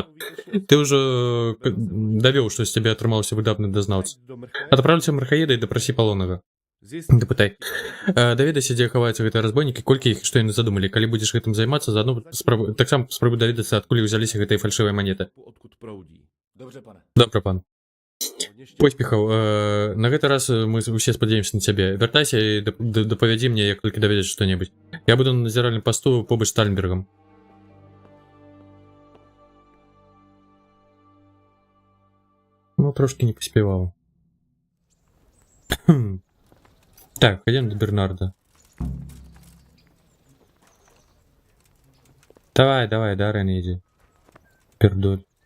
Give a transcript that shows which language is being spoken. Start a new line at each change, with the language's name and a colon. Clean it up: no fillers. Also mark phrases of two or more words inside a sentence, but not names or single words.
Belarusian: Ты ўжо давёў, што з цябе атрымаўся выдатны дазнаўца. Адпраўляйся мархаеда і дапрасі палонага. Дапытай. Даведайся, дзе хаваюцца гэтыя разбойнікі, колькі іх, што яны задумалі. Калі будзеш гэтым займацца, заадно таксама спрабуй даведацца, адкуль узяліся гэтыя фальшывыя манеты.
Czech: Odkud proudí. Dobře, pane.
Belarusian: Добра, пан. Поспехаў. На гэты раз мы усе спадзяемся на цябе. Вяртайся і дапавядзі мне, як толькі даведаць што-небудзь. Я буду на назіральным пасту побач з Тальнбергам. Ну, трошки не паспяваў.
Russian: Так, пойдем до Бернарда. Давай, да, Рен, иди. Пердоль.